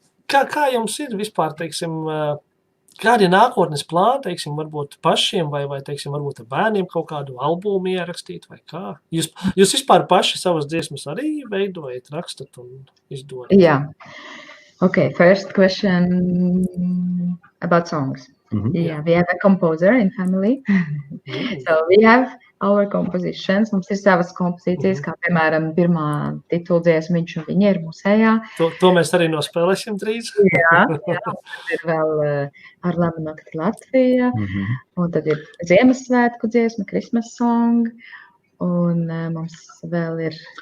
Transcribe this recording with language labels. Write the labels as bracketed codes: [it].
[lv] Kā jums ir vispār, teiksim, kādi nākotnes plāni, teiksim, varbūt pašiem vai teiksim, varbūt ar bērniem kaut kādu albumu ierakstīt vai kā? Jūs vispār paši savas dziesmas arī veidojat, rakstat un izdodat? [en] Yeah. Okay, first question about songs. Yeah, we have a composer in family. So we have our compositions. [lv] Mums ir savas kompozīcijas, kā piemēram pirmā tituldziesma Viņš, Viņa ir mūsējā. To mēs arī nospēlēsim drīz. Jā, tad ir vēl Ar labu nakti Latvija, un tad ir Ziemassvētku dziesma, [en] Christmas song, [lv] un mums vēl ir...